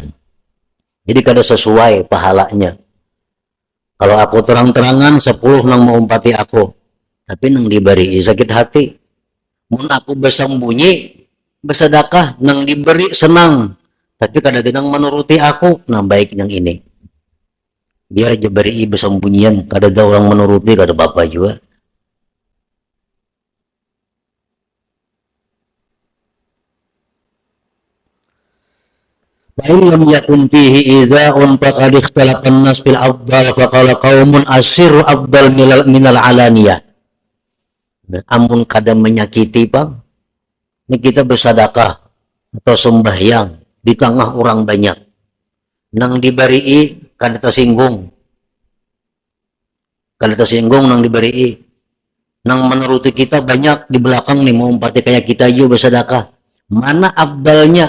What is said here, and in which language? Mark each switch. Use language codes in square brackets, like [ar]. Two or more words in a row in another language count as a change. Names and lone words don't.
[bjn] Jadi kada sesuai pahalanya. Kalau aku terang-terangan 10 nang mau umpati aku, tapi nang diberi sakit hati. Mun aku bersembunyi, bersedekah, nang diberi senang, tapi kada tinang menuruti aku, nah baik yang ini. Biar aja beri bersembunyian, kada ada orang menuruti, kada apa-apa juga. [ar] فإن لم يكن فيه إيذاء فقد اختلف الناس في الأفضل فقال قوم السر أفضل من العلانية. [bjn] Nah, amun kada menyakiti bang, ini kita bersedekah atau sembahyang di tengah orang banyak, nang diberi kada tersinggung nang diberi, nang menuruti kita banyak di belakang nih mau umpati kayak kita juga bersedekah, mana abdalnya?